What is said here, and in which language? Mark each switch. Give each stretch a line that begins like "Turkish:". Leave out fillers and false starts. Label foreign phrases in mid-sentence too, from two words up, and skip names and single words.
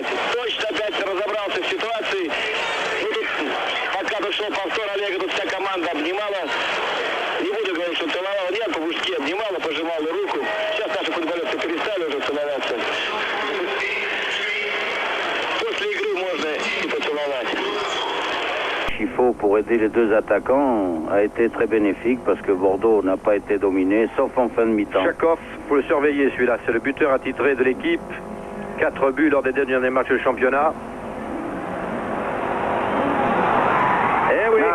Russian: Точно опять разобрался в ситуации. Ну, тут, пока дошел повтор Олега, тут вся команда обнимала. Не буду говорить, что целовала. Нет, по-мужски обнимала, пожимала руку. Сейчас наши футболисты перестали уже целоваться. После игры можно и поцеловать.
French: Il faut pour aider les deux attaquants a été très bénéfique parce que Bordeaux n'a pas été dominé, sauf en fin de mi-temps. Chakov, faut le surveiller celui-là, c'est le buteur attitré de l'équipe. 4 buts lors des derniers matchs de championnat. Eh oui,